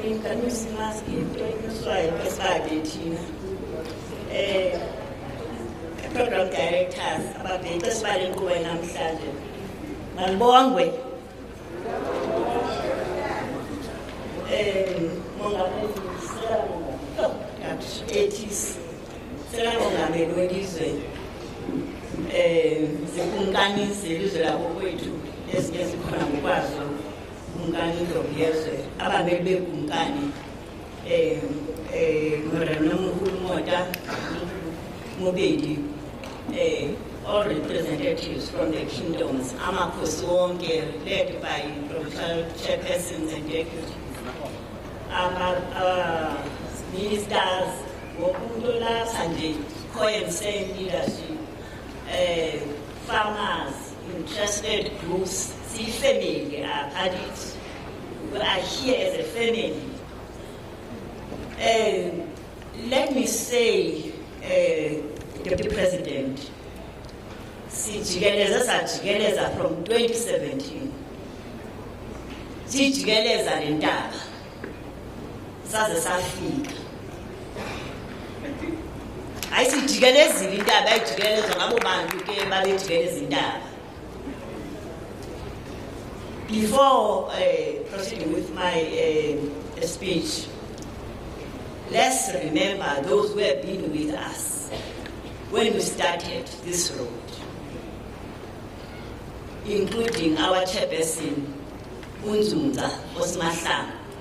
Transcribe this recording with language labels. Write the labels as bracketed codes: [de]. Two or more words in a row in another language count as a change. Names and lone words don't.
[en] Program directors [xh] ababheki esibaleni kuwe namhlanje malibongwe mongameli welizwe zikumkanise ilizwe lakokwethu ezinye zikhona ngokwazo kumkani indlovu abameli bekumkani nomkhulu Mota Mobedi, [en] all representatives from the kingdoms, [xh] amakhosi wonke, [en] led by provincial chairpersons and deputies, ministers, Wokundola Sanjay, co-MC leadership, farmers, interested groups, see family, parties, we are here as a family. Let me say, Deputy President, sijikeleza from 2017. [xh] Sijikeleza lendaba. Saze safika. Ayisijikelezile indaba ayijikelezwa ngabo bantu ke babejikeleza indaba. [en] Before proceeding with my speech, let's remember those who have been with us when we started this road, including our chairperson, Unzumza Osmahla.